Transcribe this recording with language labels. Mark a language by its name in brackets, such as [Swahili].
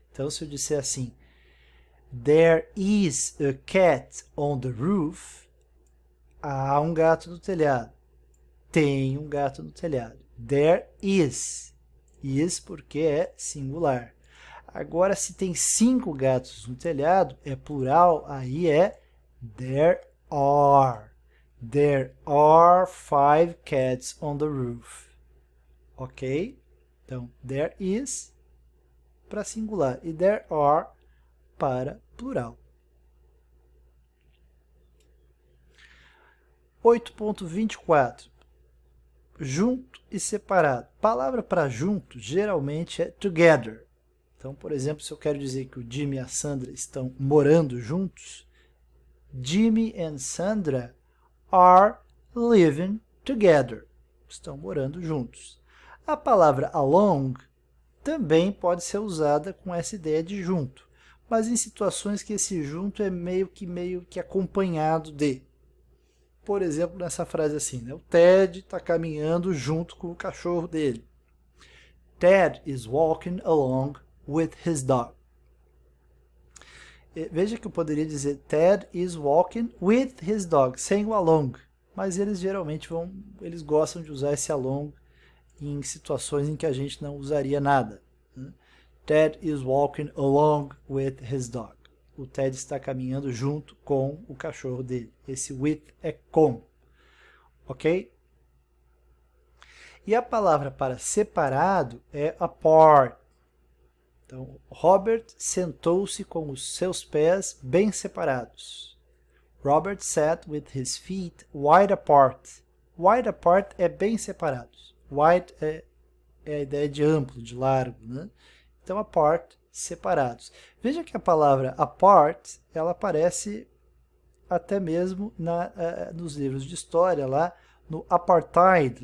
[Portuguese] Então, se eu disser assim, [English] there is a cat on the roof, [Portuguese] há um gato no telhado. Tem um gato no telhado. [English] There is. [Portuguese] Is porque é singular. Agora, se tem 5 gatos no telhado, é plural, aí é [English] there are. There are 5 cats on the roof. [Portuguese] Ok? Então, [English] there is [Portuguese] para singular e [English] there are [Portuguese] para plural. 8.24. Junto e separado. Palavra para junto geralmente é together. Então, por exemplo, se eu quero dizer que o Jimmy e a Sandra estão morando juntos, [English] Jimmy and Sandra are living together. [Portuguese] Estão morando juntos. A palavra along também pode ser usada com essa ideia de junto, mas em situações que esse junto é meio que acompanhado de. Por exemplo, nessa frase assim, né? O Ted está caminhando junto com o cachorro dele. [English] Ted is walking along with his dog. [Portuguese] Veja que eu poderia dizer [English] Ted is walking with his dog, [Portuguese] sem o along, mas eles geralmente eles gostam de usar esse along em situações em que a gente não usaria nada. Né? [English] Ted is walking along with his dog. [Portuguese] O Ted está caminhando junto com o cachorro dele. Esse with é com. Ok? E a palavra para separado é apart. Então, Robert sentou-se com os seus pés bem separados. [English] Robert sat with his feet wide apart. [Portuguese] Wide apart é bem separados. Wide é a ideia de amplo, de largo. Né? Então, apart, separados. Veja que a palavra apart, ela aparece até mesmo nos livros de história, lá no apartheid.